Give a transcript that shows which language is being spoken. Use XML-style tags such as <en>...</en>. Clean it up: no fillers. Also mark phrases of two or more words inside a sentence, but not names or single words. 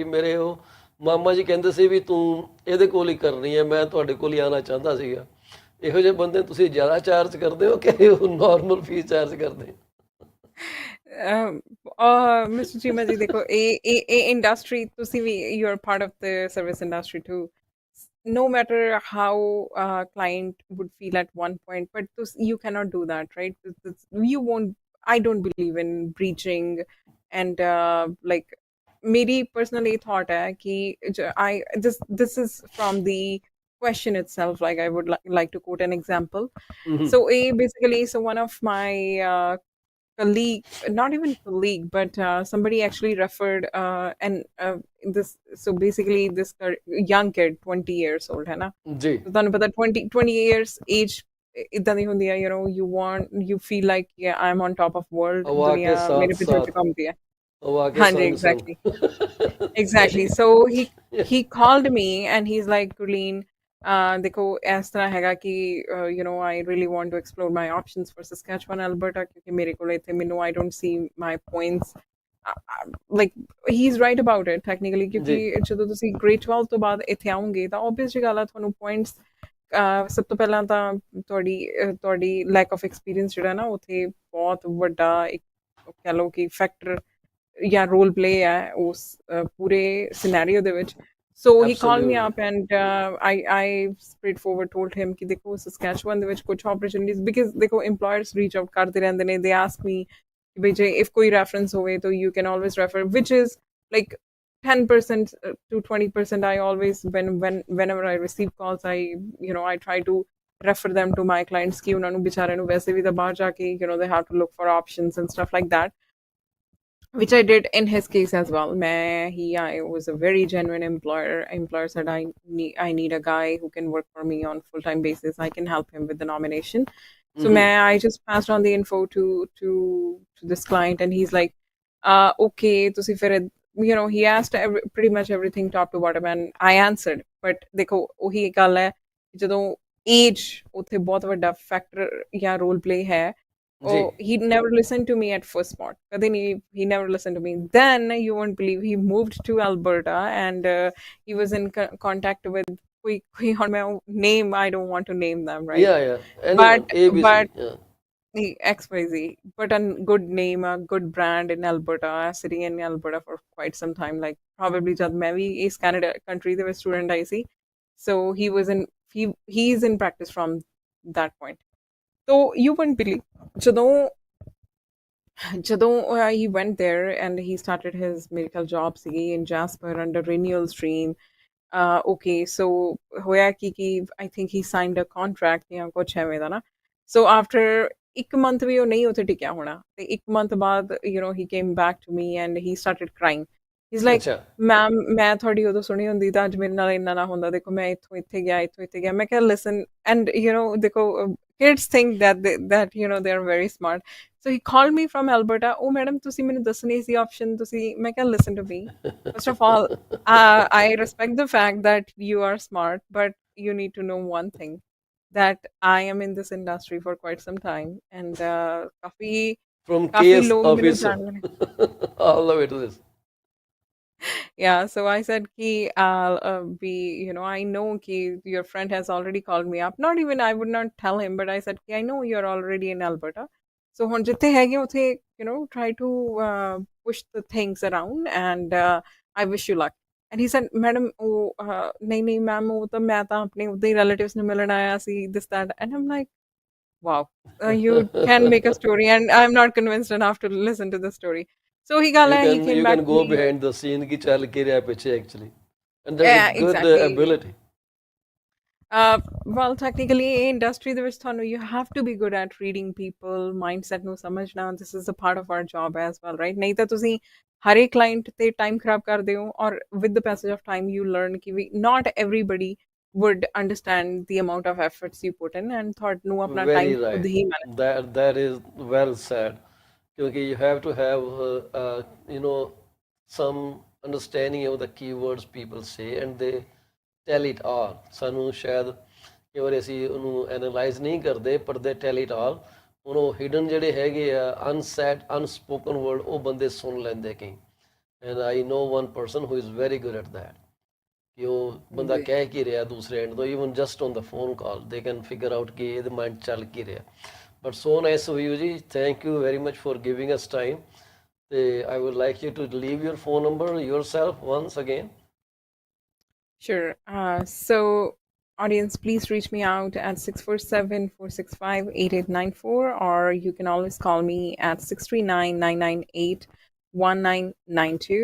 <pa>ਮੇਰੇ ਉਹ ਮਾਮਾ ਜੀ ਕਹਿੰਦੇ ਸੀ ਵੀ ਤੂੰ ਇਹਦੇ ਕੋਲ ਹੀ ਕਰਨੀ ਹੈ, ਮੈਂ ਤੁਹਾਡੇ ਕੋਲ ਹੀ ਆਉਣਾ ਚਾਹੁੰਦਾ ਸੀਗਾ। ਇਹੋ ਜਿਹੇ ਬੰਦੇ ਤੁਸੀਂ ਜ਼ਿਆਦਾ ਚਾਰਜ ਕਰਦੇ ਹੋ ਕਿ ਉਹ ਨਾਰਮਲ ਫੀਸ ਚਾਰਜ ਕਰਦੇ? ਮਿਸਟਰ ਚੀਮਾ ਜੀ ਦੇਖੋ ਇਹ ਇੰਡਸਟਰੀ ਤੁਸੀਂ ਵੀ</pa> <en>you are part of the service industry too no matter how client would feel at one point but you cannot do that right you won't I don't believe in breaching and like meri personally thought</en> <hi>है कि</hi> <en>I this is from the question itself like I would like to quote an example so basically so one of my colleague, not even colleague, but somebody actually referred and this. So basically, this young kid, 20 years old,</en> <hi>है ना? जी. तो तानु पता 20</hi> <en>years age</en> <hi>इतना नहीं होती है,</hi> <en>you know, you feel like yeah, I'm on top of world.</en> <hi>दुनिया मेरे पीछे चुकाती है. हाँ जी,</hi> <en>exactly. So he called me and he's like, Gurleen,</en> <hi>देखो इस तरह हैगा कि</hi> <en>you know I really want to explore my options for Saskatchewan, Alberta</en> <hi>क्योंकि मेरे को लेते मेनू</hi> <en>I don't see my points like he's right about it technically</en> <pa>क्योंकि ਜਦੋਂ ਤੁਸੀਂ grade 12 ਤੋਂ ਬਾਅਦ ਇੱਥੇ ਆਉਂਗੇ ਤਾਂ obvious ਜੀ ਗੱਲ ਆ ਤੁਹਾਨੂੰ points ਸਭ ਤੋਂ ਪਹਿਲਾਂ ਤਾਂ ਤੁਹਾਡੀ</pa> <en>lack of experience</en> <pa>ਜਿਹੜਾ ਨਾ ਉੱਥੇ ਬਹੁਤ ਵੱਡਾ ਇੱਕ ਕਹਿ ਲਓ ਕਿ ਫੈਕਟਰ ਜਾਂ</pa> <en>role play</en> <pa>ਹੈ ਉਸ ਪੂਰੇ scenario ਦੇ ਵਿੱਚ.</pa> <en>So he called me up and I straightforward told him</en> <hi>कि देखो</hi> <en>Saskatchewan</en> <pa>ਦੇ ਵਿੱਚ</pa> <en>कुछ opportunities because देखो employers reach out</en> <pa>ਕਰਦੇ ਰਹਿੰਦੇ ਨੇ,</pa> <en>they ask me</en> <hi>कि भाई</hi> <en>if</en> <hi>कोई reference होवे तो</hi> <en>you can always refer, which is like 10% to 20%. I always, whenever I receive calls, I try to refer them to my clients</en> <hi>कि उन्होंने बेचारे</hi> <en>ਨੂੰ</en> <hi>वैसे भी</hi> <pa>ਤਾਂ ਬਾਹਰ ਜਾ ਕੇ</pa> <en>they have to look for options and stuff like that, which I did in his case as well. I was a very genuine employer. Employer said I need a guy who can work for me on full time basis. I can help him with the nomination. So I just passed on the info to this client, and he's like, okay,</en> <pa>ਤੁਸੀਂ ਫਿਰ</pa> <en>he asked pretty much everything top to bottom, and I answered.</en> <pa>But ਦੇਖੋ ਉਹੀ ਗੱਲ ਹੈ ਜਦੋਂ age ਉੱਥੇ ਬਹੁਤ ਵੱਡਾ ਫੈਕਟਰ ਜਾਂ ਰੋਲ ਪਲੇ ਹੈ. ਜੀ</pa> <en>Oh, he never listened to me at first spot. But then he never listened to me. Then you won't believe he moved to Alberta, and he was in contact with</en> <hi>कोई और मैं</hi> <en>name, I don't want to name them, right? yeah anyone But ABC but yeah the XYZ, but a good name, a good brand in Alberta, sitting in Alberta for quite some time, like probably</en> <hi>जब मैं भी इस</hi> <en>Canada country</en> <pa>ਦੇ ਵਿੱਚ</pa> <en>student आई ਸੀ. So he's in practice from that point. So you wouldn't believe ਜਦੋਂ he went there and he started his medical job ਸੀਗੀ in Jasper under renewal stream. Okay, so</en> <pa>ਹੋਇਆ ਕਿ</pa> <en>I think he signed a contract</en> <pa>ਜਾਂ ਕੁਛ ਐਵੇਂ ਦਾ ਨਾ.</pa> <en>So after ਇੱਕ month ਵੀ ਉਹ ਨਹੀਂ ਉੱਥੇ ਟਿਕਿਆ ਹੋਣਾ ਤੇ ਇੱਕ month ਬਾਅਦ he came back to me and he started crying. He's like,</en> <pa>ਅੱਛਾ ਮੈਮ ਮੈਂ ਤੁਹਾਡੀ ਉਦੋਂ ਸੁਣੀ ਹੁੰਦੀ ਤਾਂ ਅੱਜ ਮੇਰੇ ਨਾਲ ਇੰਨਾ ਨਾ ਹੁੰਦਾ, ਦੇਖੋ ਮੈਂ ਇੱਥੋਂ ਇੱਥੇ ਗਿਆ ਮੈਂ ਕਿਹਾ</pa> <en>listen, and</en> <pa>ਦੇਖੋ</pa> <en>kids think that they are very smart. So he called me from Alberta. Oh madam,</en> <pa>ਤੁਸੀਂ ਮੈਨੂੰ ਦੱਸਣੀ ਸੀ option, ਤੁਸੀਂ ਮੈਂ ਕਿਹਾ</pa> <en>listen to me. First of all, I respect the fact that you are smart, but you need to know one thing, that I am in this industry for quite some time, and from</en> <hi>काफी</hi> <en>case</en> <hi>लोग ਮੈਨੂੰ</hi> <en>officer</en> <hi>जानते हैं.</hi> <en>all the way to this Yeah, so I said ki I'll be, I know ki your friend has already called me up. Not even, I would not tell him, but I said ki I know you're already in Alberta. So</en> <pa>ਹੁਣ ਜਿੱਥੇ ਹੈਗੇ ਉੱਥੇ</pa> <en>try to push the things around, and I wish you luck. And he said, madam</en> <pa>ਨਹੀਂ ma'am ਉਹ ਤਾਂ ਮੈਂ ਤਾਂ ਆਪਣੇ ਉਹਦੇ relatives ਨੂੰ ਮਿਲਣ ਆਇਆ ਸੀ,</pa> <en>this that. And I'm like, wow, you can make a story, and I'm not convinced enough to listen to the story. So he came you back can to go me. behind the scene</en> <pa>ਕੀ ਚੱਲ ਕੀ ਰਿਹਾ ਪਿੱਛੇ</pa> <en>actually, and that's a Yeah, good exactly. ability. Well, technically, in industry</en> <pa>ਦੇ ਵਿੱਚ ਤੁਹਾਨੂੰ</pa> <en>you have to be good at reading people, mindset</en> <pa>ਨੂੰ ਸਮਝਣਾ.</pa> <en>This is a part of our job as well, right?</en> <pa>ਨਹੀਂ ਤਾਂ ਤੁਸੀਂ ਹਰ ਇੱਕ client ਤੇ time ਖਰਾਬ ਕਰਦੇ ਹੋ,</pa> <en>or with the passage of time you learn</en> <pa>ਕਿ ਵੀ</pa> <en>not everybody would understand the amount of efforts you put in, and</en> <pa>ਤੁਹਾਨੂੰ ਆਪਣਾ</pa> <en>Very</en> <pa>time ਖੁਦ</pa> <en>right.</en> <pa>ਹੀ manage.</pa> <en>That is well said. Because you have to have some understanding of the keywords people say, and they tell it all.</en> <pa>ਸਾਨੂੰ ਸ਼ਾਇਦ ਕਈ ਵਾਰੀ ਅਸੀਂ ਉਹਨੂੰ ਐਨਾਲਾਈਜ਼ ਨਹੀਂ ਕਰਦੇ, ਪਰ</pa> <en>they tell it all.</en> <pa>ਹੁਣ ਉਹ ਹਿਡਨ ਜਿਹੜੇ ਹੈਗੇ ਆ</pa> <en>unsaid unspoken word</en> <pa>ਉਹ ਬੰਦੇ ਸੁਣ ਲੈਂਦੇ ਕਈ,</pa> <en>and I know one person who is very good at that</en> <pa>ਕਿ ਉਹ ਬੰਦਾ ਕਹਿ ਕੀ ਰਿਹਾ ਦੂਸਰੇ ਐਂਡ ਤੋਂ,</pa> <en>even just on the phone call he can figure out</en> <pa>ਕਿ ਇਹਦੇ ਮਾਈਂਡ ਚੱਲ ਕੀ ਰਿਹਾ.</pa> <en>But so nice of you ਜੀ, thank you very much for giving us time. ਤੇ I would like you to leave your phone number yourself once again. Sure. So, audience, please reach me out at 647-465-8894, or you can always call me at 639-998-1992.</en>